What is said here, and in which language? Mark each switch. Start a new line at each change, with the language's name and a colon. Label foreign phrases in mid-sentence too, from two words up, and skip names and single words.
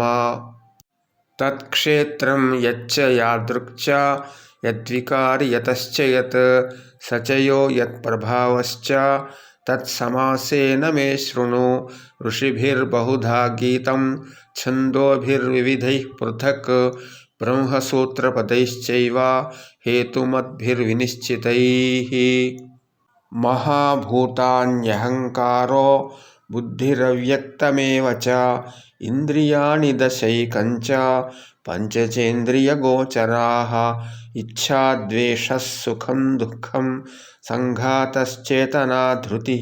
Sanskrit: తత్క్షేత్రం యచ్చ యాదృక్ చ యద్వికారి యతశ్చ యత్ స చ యో యత్ప్రభావశ్చ తత్సమాసేన మే శృణు. ఋషిభిర్బహుధా గీతం ఛందోభిర్వివిధైః పృథక్ బ్రహ్మసూత్రపदैश्चैव हेतुमद्भिर्विनिश्चितैः. महाभूतान्यहङ्कारो बुद्धिरव्यक्तमेव च इन्द्रियाणि दशैकञ्च पञ्चचेन्द्रियगोचराः. इच्छा द्वेषः सुखं दुःखं सङ्घातश्चेतना धृतिः.